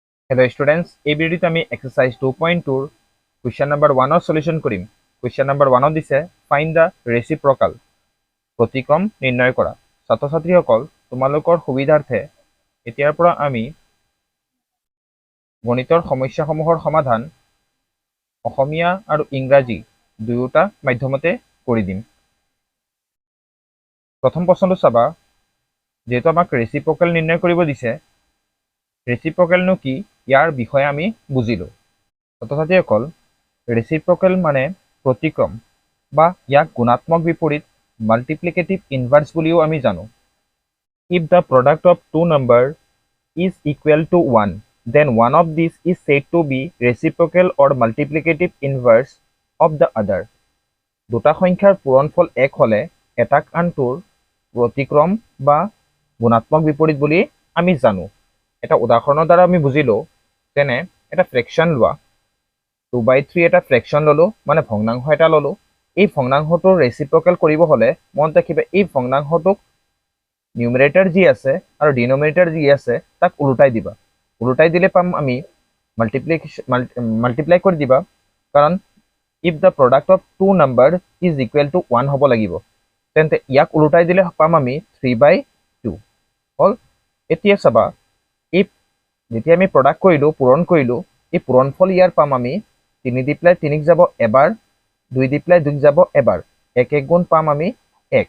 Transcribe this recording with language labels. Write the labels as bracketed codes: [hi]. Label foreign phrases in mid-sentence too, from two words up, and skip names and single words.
[en] Hello students, [as] এই ভিডিওতে আমি exercise 2.2 ৰ [en] question number 1 [as] ৰ সলিউশন কৰিম। [en] question number 1 [as] ত দিছে [en] find the reciprocal [as] প্ৰতিক্ৰম নিৰ্ণয় কৰা। ছাত্ৰ-ছাত্ৰীসকল তোমালোকৰ সুবিধাৰ্থে এতিয়াৰ পৰা আমি গণিতৰ সমস্যাসমূহৰ সমাধান অসমীয়া আৰু ইংৰাজী দুয়োটা মাধ্যমতে কৰি দিম। প্ৰথম প্ৰশ্নটো চাবা, যেহেতু আমাক ৰেচিপ্ৰকেল নিৰ্ণয় কৰিব দিছে, ৰেচিপ্ৰকেলনো কি ইয়াৰ বিষয়ে আমি বুজিলো। ছাত্ৰ-ছাত্ৰীসকল ৰেচিপ্ৰকেল মানে প্ৰতিক্ৰম বা ইয়াক গুণাত্মক বিপৰীত [en] multiplicative inverse [as] বুলিও আমি জানো। [en] If the product of two numbers is equal to 1, then one of these is said to be reciprocal or multiplicative inverse of the other. [as] দুটা সংখ্যাৰ পূৰণফল এক হলে এটাক আনটোৰ প্ৰতিক্ৰম বা গুণাত্মক বিপৰীত বুলি আমি জানো। এটা উদাহৰণৰ দ্বাৰা আমি বুজিলো, তেনে এটা ফ্ৰেকশন লোৱা, 2/3 এটা ফ্ৰেকশন ললো, মানে ভগ্নাংশ এটা ললো। এই ভগ্নাংশটোৰ ৰেচিপ্ৰকেল কৰিব হলে মনত ৰাখিবা, এই ভগ্নাংশটোক নিউমেৰেটৰ যি আছে আৰু ডিনোমিনেটৰ যি আছে তাক উল্টাই দিবা। উল্টাই দিলে পাম আমি মাল্টিপ্লাই কৰি দিবা, কাৰণ [en] if the product of two numbers is equal to 1 [as] হ'ব লাগিব, তেন্তে ইয়াক উল্টাই দিলে পাম আমি 3/2 হল। এতিয়া চাবা, if যেতিয়া আমি প্ৰডাক্ট কৰিলো, পূৰণ কৰিলো, এই পূৰণফল ইয়াৰ পাম আমি 3 দি পেলাই 3 যাব এবাৰ, 2 দি পেলাই 2 যাব এবাৰ, 1 গুণ পাম আমি 1।